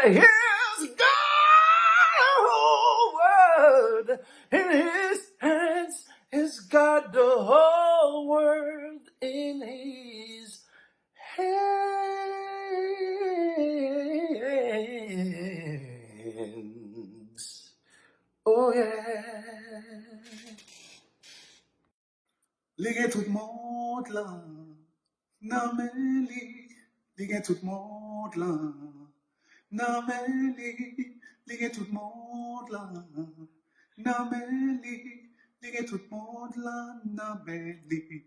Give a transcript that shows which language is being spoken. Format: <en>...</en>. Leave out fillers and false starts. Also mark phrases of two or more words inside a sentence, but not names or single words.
<en>He's got the whole world in his hands. He's got the whole world in his hands. Oh yeah.</en> <ht>Li gen tout moun la, nan men li gen tout moun la, nan men li gen tout moun la, nan men li gen tout moun la, nan men li.</ht>